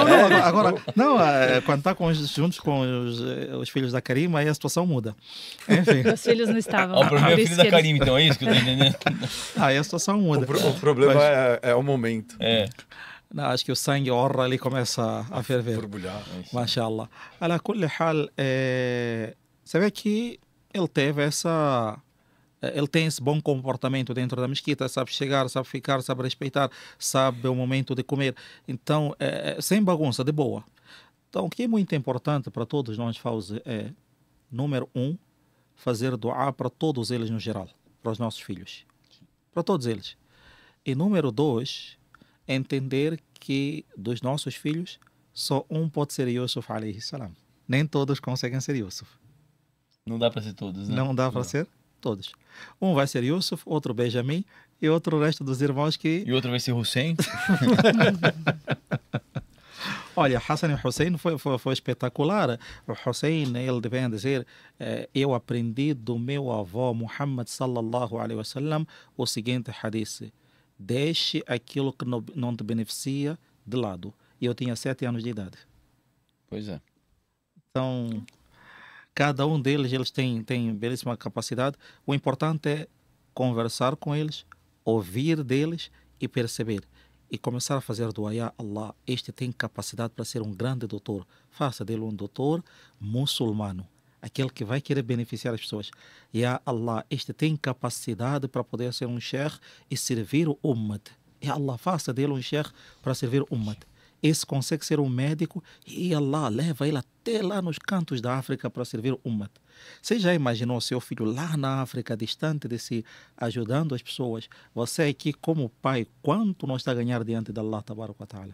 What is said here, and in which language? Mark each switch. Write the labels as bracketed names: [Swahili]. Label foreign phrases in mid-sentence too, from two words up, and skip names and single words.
[Portuguese] Quando está juntos com os filhos da Karima, aí a situação muda. Enfim. Os filhos não estavam. O problema é o filho da Karima, então, é isso que eu estou entendendo? Aí a situação muda. O problema é o momento. Não, acho que o sangue horra ali começa a ferver. Borbulhar. Mashallah. [Arabic] على كل حال, [Portuguese] você vê que ele tem esse bom comportamento dentro da mesquita, sabe chegar, sabe ficar, sabe respeitar, sabe o momento de comer. Então, sem bagunça, de boa. Então, o que é muito importante para todos nós, Fauzi, número 1, fazer dua para todos eles no geral, para os nossos filhos. Para todos eles. E número 2, entender que dos nossos filhos, só um pode ser Yusuf [Arabic] عليه السلام. [Portuguese] Nem todos conseguem ser Yusuf. Não dá para ser todos, né? Não dá para ser todos. Um vai ser Yusuf, outro Benjamin e outro o resto dos irmãos que... E outro vai ser Hussein? Olha, Hassan e Hussein foi espetacular. O Hussein, ele devia dizer, eu aprendi do meu avô Muhammad [Arabic] صلى الله عليه وسلم [Portuguese] o seguinte hadith: deixe aquilo que não te beneficia de lado. E eu tinha 7 anos de idade. Pois é. Então... Cada um deles, eles têm belíssima capacidade. O importante é conversar com eles, ouvir deles e perceber. E começar a fazer dua, [Arabic] يا الله, [Portuguese] este tem capacidade para ser um grande doutor. Faça dele um doutor muçulmano, aquele que vai querer beneficiar as pessoas. [Arabic] يا الله, [Portuguese] este tem capacidade para poder ser um sheikh e servir o ummat. [Arabic] يا الله, [Portuguese] faça dele um sheikh para servir o ummat. Esse consegue ser um médico e Allah leva ele até lá nos cantos da África para servir o ummat. Você já imaginou seu filho lá na África, distante de si, ajudando as pessoas? Você aqui como pai, quanto nós está a ganhar diante de [Arabic] الله تبارك وتعالى?